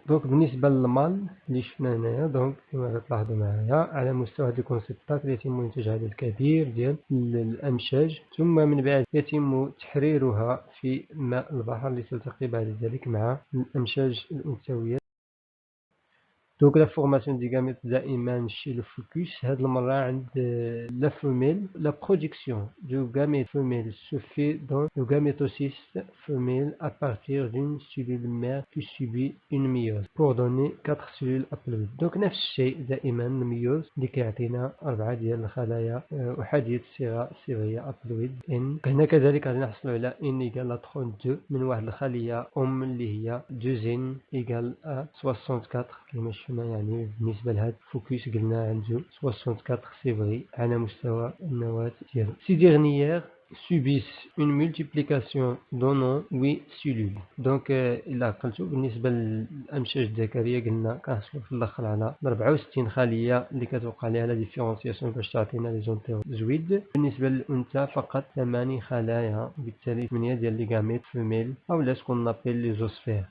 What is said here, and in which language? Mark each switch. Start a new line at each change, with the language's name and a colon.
Arabic: دونك بالنسبة للمال اللي شفنا هنايا دونك كما كتلاحظوا معايا على مستوى هذا الكونسيبتاكل يتم إنتاج عدد كبير ديال الأمشاج، ثم من بعد يتم تحريرها في ماء البحر لتلتقي بعد ذلك مع الأمشاج الأنثوية.
French: Donc la formation des gamètes دائما chez le focus
Arabic: هاد المرة عند
French: la femelle. La production du gamète femelle se fait dans le gamétocyste femelle à partir d'une cellule mère qui subit une méiose pour donner 4 cellules haploïdes.
Arabic: Donc نفس الشيء دائما الميوز اللي كيعطينا 4 ديال الخلايا أحادية الصيغة الصبغية haploïde N. هنا كذلك غادي نحصلوا على N égale à 32 من واحد الخلية أم اللي هي 2 N égale à 64 كما شفنا. يعني بالنسبة لهاد الفوكس قلنا عنده 64 صبغي على مستوى النواة ديالو.
French: Ces dernières subissent une multiplication donnant 8 cellules.
Arabic: دونك إلا عقلتو بالنسبة للأمشاج الذكرية قلنا كنحصلو في الآخر على 64 خلية اللي كتوقع عليها لا ديفيرونسياسيون باش تعطينا لي زونتيروزويد. بالنسبة للأنثى فقط 8 خلايا، وبالتالي 8 ديال لي غاميت فيميل أو لا سكون نابيل لي زوسفير.